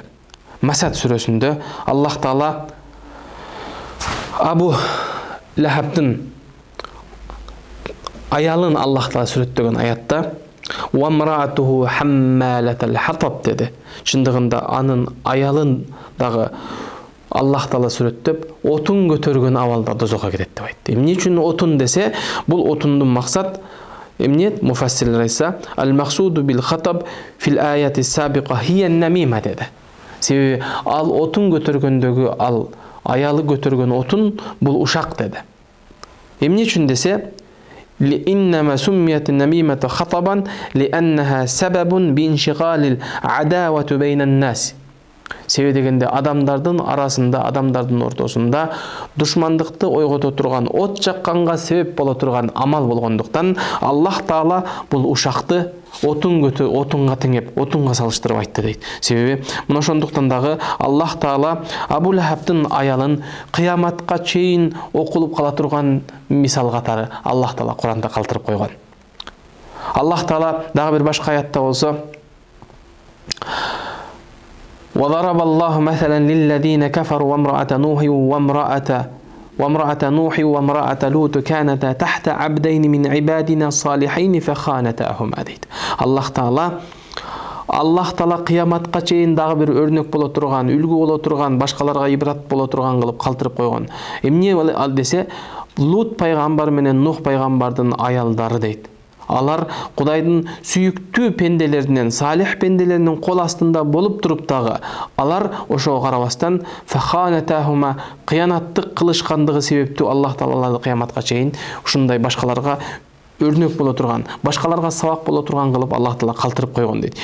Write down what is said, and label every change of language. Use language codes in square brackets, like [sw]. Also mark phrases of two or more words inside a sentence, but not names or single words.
[ky] Масад сүрөсүндө [ar] الله تعالى [ky] Абу Лахабдын аялын [ar] الله تعالى [ky] сүрөттөгөн аятта [ar] «وامرأته حمالة الحطب» [ky] деди. Чындыгында анын аялын дагы [ar] الله تعالى [ky] сүрөттөп, отун көтөргөн абалда дозокко кирет деп айтты. Эмне үчүн отун десе, бул отундун максат эмне? Муфассирлер айтса, [ar] «المقصود بالحطب في الآية السابقة هي النميمة» [ky] деди. Себеби ал отун көтөргөндөгү ал аялы көтөргөн отун бул ушак деди. Эмне үчүн десе, [ar] لإنما سميت النميمة خطبا لأنها سبب بانشغال العداوة بين الناس. [ky] Себеби дегенде адамдардын арасында, адамдардын ортосунда душмандыкты ойгото турган, от жакканга себеп боло турган амал болгондуктан [ar] الله تعالى [ky] бул ушакты отунга теңеп, отунга салыштырып айтты дейт. Себеби мына ошондуктан дагы [ar] الله تعالى [ky] Абу Лахабдын аялын кыяматка чейин окулуп кала турган мисал катары [ar] الله تعالى [ky] Куранда калтырып койгон. [ar] الله تعالى [ky] дагы бир башка аятта болсо [ar] وضرب الله مثلا للذين كفروا وامرأة نوح وامرأة لوط كانتا تحت عبدين من عبادنا الصالحين فخانتاهما [ky] дейт. [ar] الله تعالى [ky] кыяматка чейин дагы бир өрнөк боло турган, үлгү боло турган, башкаларга ибрат боло турган кылып калтырып койгон. Эмне ал десе, Лут пайгамбар менен Нух пайгамбардын аялдары дейт. Алар Кудайдын сүйүктүү пенделеринен, салих пенделеринин кол астында болуп туруп дагы, алар ошого карабастан фаханатахума кыянаттык кылышкандыгы себептүү [ar] الله تعالى [ky] кыяматка чейин ушундай башкаларга өрнөк боло турган, башкаларга сабак боло турган кылып [ar] الله تعالى [ky] калтырып койгон дейт.